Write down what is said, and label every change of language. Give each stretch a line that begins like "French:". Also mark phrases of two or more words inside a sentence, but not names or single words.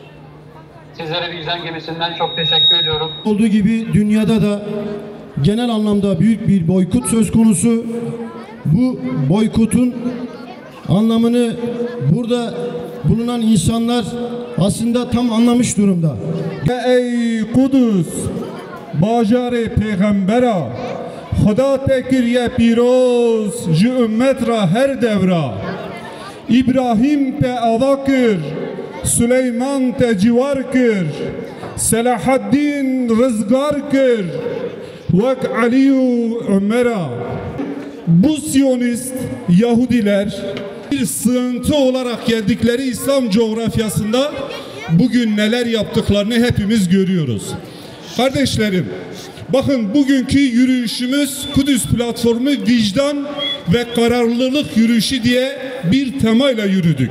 Turkish: Sizlere vicdan gemisinden çok teşekkür ediyorum. Olduğu gibi dünyada da genel anlamda büyük bir boykot söz konusu. Bu boykotun anlamını burada bulunan insanlar aslında tam anlamış durumda.
Kurdish: Ey Kudüs, bajar-ı peygambera, Xuda tekiriye piroz, ji ümmet ra her devra. İbrahim te ava kir, Süleyman te civar kir, Selahaddin rızgar kir, vek Aliyu Ömer'a.
Turkish: Bu Siyonist Yahudiler bir sığıntı olarak geldikleri İslam coğrafyasında bugün neler yaptıklarını hepimiz görüyoruz. Kardeşlerim, bakın bugünkü yürüyüşümüz Kudüs Platformu Vicdan ve Kararlılık Yürüyüşü diye bir temayla yürüdük.